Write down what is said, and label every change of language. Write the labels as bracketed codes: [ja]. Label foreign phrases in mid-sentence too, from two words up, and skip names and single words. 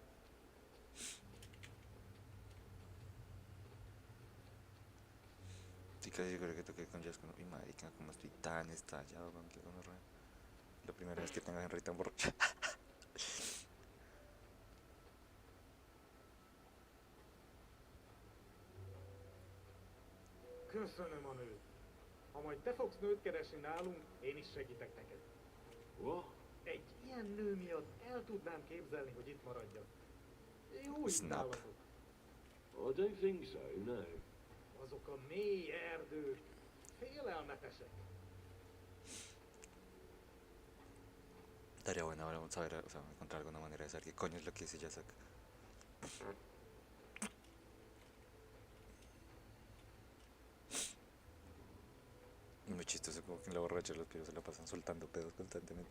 [es] Sí, casi seguro que toqué con Jazz con... Uy, marica, como estoy tan estallado, man, que gonorrea. La primera vez que tengo a Henry tan borracho. [hu] Köszönöm a nőt. Ha majd te fogsz nőt keresni nálunk, én is segítek neked. [en] What? [hu] Egy ilyen nő miatt el tudnám képzelni, hogy itt maradjak. Jó itt [en] Snap. [hu] nálatok. [en] I don't think so, no. [hu] Azok a mély erdők félelmetesek. [es] Estaría bueno ahora saber, o sea, encontrar alguna manera de saber qué coño es lo que dice Jazak. Muy chistoso, como que en la borracha los pibos se la pasan soltando pedos constantemente.